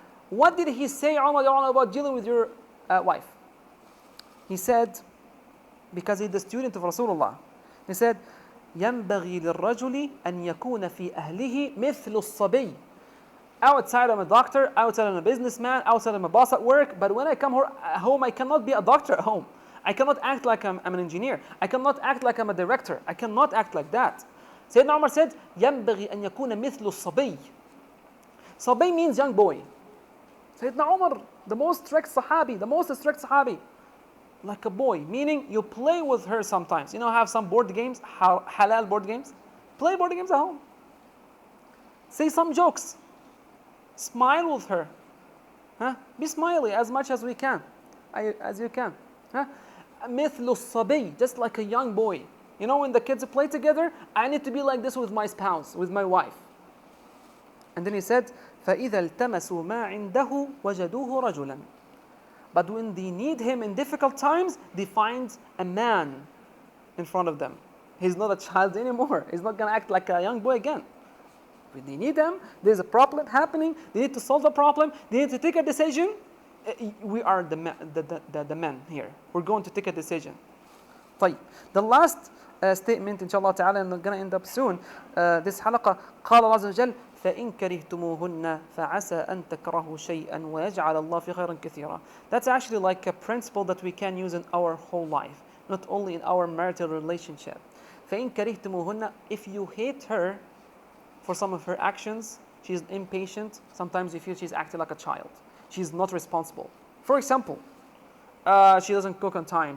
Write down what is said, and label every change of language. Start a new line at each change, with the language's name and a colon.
English: What did he say, Umar about dealing with your wife? He said, because he's the student of Rasulullah, he said,
Arabic: ينبغي للرجل أن يكون في أهله مثل الصبي.
English: Outside I'm a doctor, outside I'm a businessman, outside I'm a boss at work, but when I come home, I cannot be a doctor at home. I cannot act like I'm an engineer. I cannot act like I'm a director. I cannot act like that. Sayyidina Umar said,
Arabic: ينبغي أن يكون مثل الصبي.
English: Sabi means young boy. Sayyidina Umar, the most strict Sahabi, like a boy, meaning you play with her sometimes. You know, have some board games, halal board games. Play board games at home. Say some jokes. Smile with her. Be smiley as much as we can, as you can.
Arabic: مثل الصبي,
English: just like a young boy. You know, when the kids play together, I need to be like this with my spouse, with my wife. And then he said,
Arabic: فَإِذَا الْتَمَسُوا مَا عِنْدَهُ وَجَدُوهُ رَجُلًا.
English: But when they need him in difficult times, they find a man in front of them. He's not a child anymore. He's not going to act like a young boy again. When they need him, there's a problem happening, they need to solve the problem, they need to take a decision. We are the men here. We're going to take a decision.
Arabic: طيب.
English: The last statement, inshallah ta'ala, and I'm going to end up soon, this
Arabic: حلقة, قال الله عز وجل فإن كرهتموهن فعسى أن تكرهوا شيئا ويجعل الله في خيرا كثيرا.
English: That's actually like a principle that we can use in our whole life, not only in our marital relationship.
Arabic: فإن كرهتموهن,
English: if you hate her for some of her actions, she's impatient, sometimes you feel she's acting like a child. She's not responsible. For example, she doesn't cook on time.